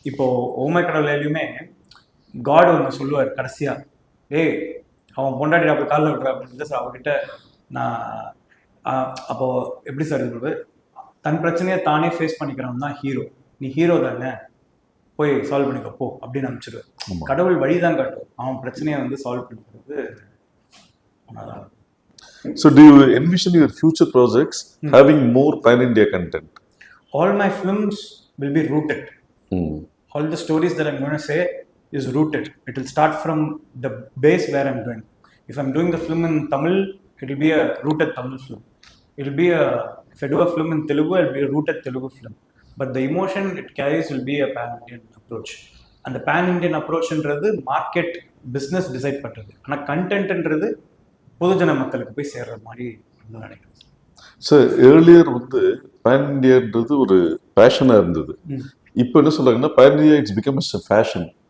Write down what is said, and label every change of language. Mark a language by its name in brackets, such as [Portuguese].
[Tamil] இப்போ ஓமை கடவுளையுமே காட் வந்து சொல்லுவார் கடைசியா, ஏய் அவன் பொண்டாட்டி அப்படி காலில் விட்றா அப்படின்னு சார் அவர்கிட்ட நான் அப்போ எப்படி சார் இது தன் பிரச்சனையை தானே ஃபேஸ் பண்ணிக்கிறவன் தான் ஹீரோ. நீ ஹீரோ தானே போய் சால்வ் பண்ணிக்க போ அப்படின்னு அனுப்பிச்சிடுவேன். கடவுள் வழிதான் காட்டும். அவன் பிரச்சனையை வந்து சால்வ் பண்ணிக்கிறது. [English] So do you envision your future projects having more pan-India content? All my films will be rooted. All the stories that I'm going to say is rooted. It will start from the base where I'm doing. If I'm doing the film in Tamil, it will be a rooted Tamil film. It will be if I do a film in Telugu, it will be a rooted Telugu film. But the emotion it carries will be a pan-Indian approach. And the pan-Indian approach [Tamil] ன்றது market business decide பண்ணுறது. ஆனால் கண்டென்ட்ன்றது பொதுஜன மக்களுக்கு போய் சேர்ற மாதிரி நினைக்கிறேன். Sir earlier வந்து pan இண்டியான்றது ஒரு பேஷனாக இருந்தது. இப்போ என்ன சொல்றாங்கன்னா [English] Pan India it's become a fashion.